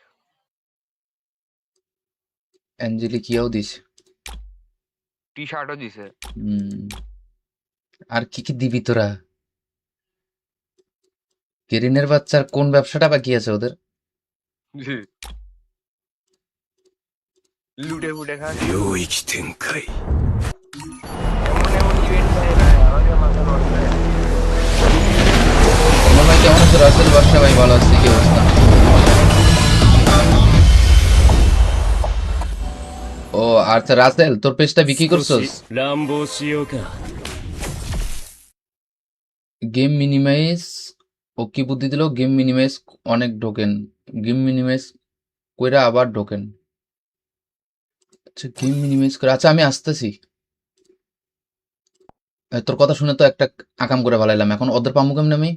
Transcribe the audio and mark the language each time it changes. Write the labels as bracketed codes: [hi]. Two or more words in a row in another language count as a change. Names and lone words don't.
[bn] অ্যাঞ্জেলিক ইয়াও দিছে। টি শার্টও দিছে। হুম। আর কি কি দিবি তোরা? কেরিনের বাচ্চার কোন ব্যবসাটা বাকি আছে ওদের? লুটে ফুটে খাস। [ja] 領域展開 [bn] এমন এমন ইভেন্ট ভাই ভাই আমাকে মাথা নষ্ট হয়ে যায়। আমার ভাই কেমন আছে? রাসেল বাদশা ভাই ভালো আছে, কি অবস্থা? ও আচ্ছা, রাসেল তোর পেজটা বিক্রি [ja] 少 [bn] করছস? [ja] し乱暴しようか [bn] গেম মিনিমাইজ, ও কি বুদ্ধি দিল? গেম মিনিমাইজ অনেক ঢোকেন, গেম মিনিমাইজ কইরা আবার ঢোকেন। আচ্ছা গেম মিনিমাইজ করে, আচ্ছা আমি আসতেছি। তোর কথা শুনে তো একটা আকাম করে ভালাইলাম, এখন ওদের পামু কেমনে আমি?